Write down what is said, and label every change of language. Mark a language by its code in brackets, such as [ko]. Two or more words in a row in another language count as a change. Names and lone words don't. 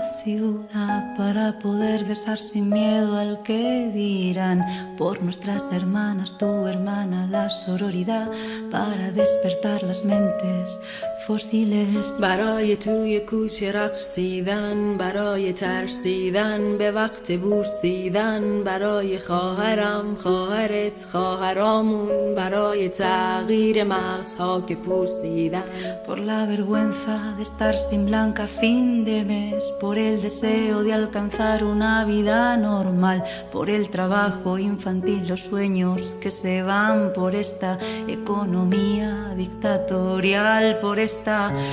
[es] ciudad, para poder besar sin miedo al que dirán, por nuestras hermanas, tu hermana, la sororidad, para despertar las mentes fósiles. [fa] برای توی کوچه رقصیدن، برای ترسیدن به وقت بورسیدن، برای خواهرم، خواهرت، خواهرامون، برای تغییر مغزها که پرسیدن. [es] Por la vergüenza de estar sin blanca a fin de mes, por el deseo de alcanzar una vida normal, por el trabajo infantil, los sueños que se van, por esta economía dictatorial, por esta